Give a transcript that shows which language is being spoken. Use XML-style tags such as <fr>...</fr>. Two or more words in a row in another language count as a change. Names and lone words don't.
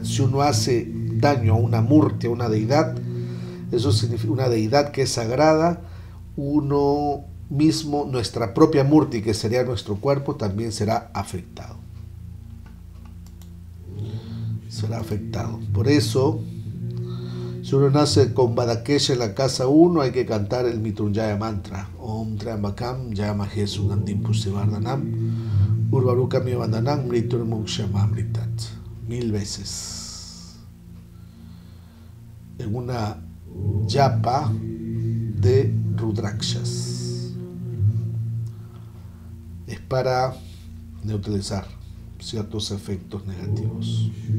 <es>Si uno hace daño a una murti, a una deidad, eso significa una deidad que es sagrada, uno mismo, nuestra propia murti, que sería nuestro cuerpo, también será afectado. Será afectado. Por eso, si uno nace con Vadakesha en la casa 1, hay que cantar el Mrityunjaya mantra.</es> <sa>ॐ त्रियम्बकम् जयमहे सुगन्धिम् पुष्टिवर्धनम् उर्वरुकम् वन्दनम् मृत्युर्मोक्षयमामृतात्.</sa> <es>1000 veces. En una japa de Rudrakshas. Es para neutralizar ciertos efectos negativos.</es>